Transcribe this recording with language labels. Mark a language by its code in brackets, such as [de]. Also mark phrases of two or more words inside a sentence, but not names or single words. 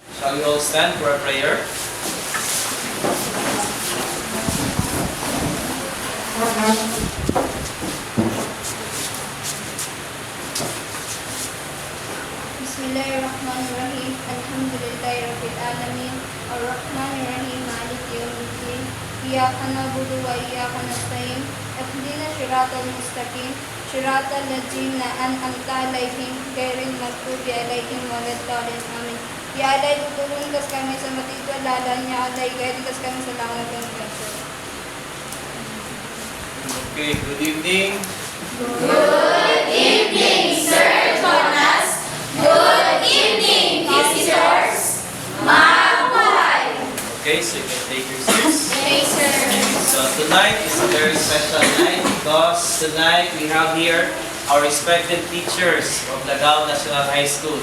[en] we all stand for a prayer. [ar] بسم الله الرحمن الرحيم. الحمد لله رب العالمين. الرحمن الرحيم. مالك يوم الدين. إياك نعبد وإياك نستعين. اهدنا الصراط المستقيم. صراط الذين أنعمت عليهم غير المغضوب عليهم ولا الضالين. آمين. يا الله, [tl] tutulungan kami sa matitwalalan niya. Allah, guide kami sa langat ng Diyos. [en] Okay, good evening. Good evening, Sir Jonas. Good evening, visitors. [tl] Mabuhay! [en] Okay, so you can take your seats. Yes, sir. So tonight is a very special night because tonight we have here our respected teachers of Lagao National High School.